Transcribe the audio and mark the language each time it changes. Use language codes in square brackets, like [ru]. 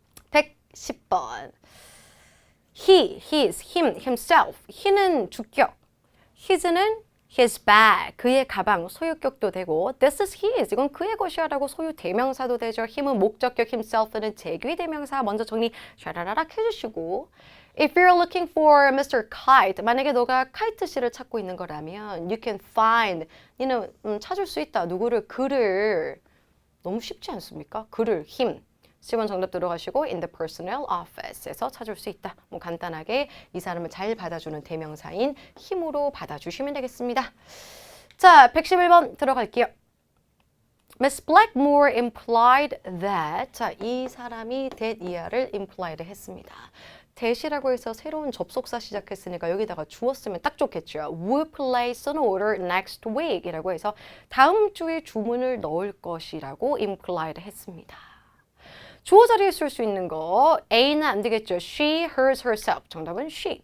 [en] 110번. He, his, him, himself. [ko] he는 주격. his는 his bag, 그의 가방, 소유격도 되고 this is his, 이건 그의 것이야라고 소유 대명사도 되죠. him은 목적격, himself는 제귀 대명사. 먼저 정리 샤라라락 해주시고 [en] If you're looking for Mr. [ko] Kite, 만약에 너가 카이트 씨를 찾고 있는 거라면 [en] you can find, [ko] 니는 찾을 수 있다. 누구를? 그를. 너무 쉽지 않습니까? 그를, him. 10번 정답 들어가시고 [en] in the personnel office [ko] 에서 찾을 수 있다. 뭐 간단하게 이 사람을 잘 받아주는 대명사인 힘으로 받아주시면 되겠습니다. 자, 111번 들어갈게요. [en] Miss Blackmore implied that, [ko] 자, 이 사람이 that 이하를 implied 했습니다. that이라고 해서 새로운 접속사 시작했으니까 여기다가 주었으면 딱 좋겠죠. [en] Will place an order next week [ko] 이라고 해서 다음 주에 주문을 넣을 것이라고 implied 했습니다. 주어 자리에 쓸 수 있는 거 A는 안 되겠죠. [en] She, hers, herself. [ko] 정답은 [en] she.